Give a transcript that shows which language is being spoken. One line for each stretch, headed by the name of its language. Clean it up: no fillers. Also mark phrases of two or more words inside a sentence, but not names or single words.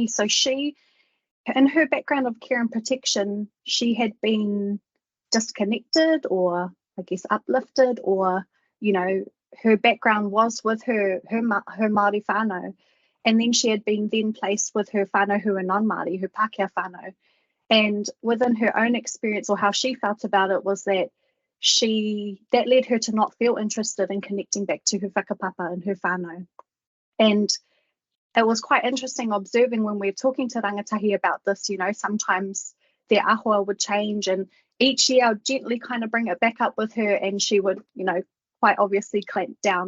English: So she, in her background of care and protection, she had been disconnected, or I guess uplifted, or, you know, her background was with her
Māori: Māori whānau,
English: and then she had been then placed with her whānau who were non-Māori, her
Māori: Pākehā whānau.
English: And within her own experience, or how she felt about it, was that that led her to not feel interested in connecting back to her whakapapa and her whānau. And it was quite interesting observing when we were talking to rangatahi about this, you know, sometimes their ahua would change, and each year I'd gently kind of bring it back up with her, and she would, you know, quite obviously clamp down.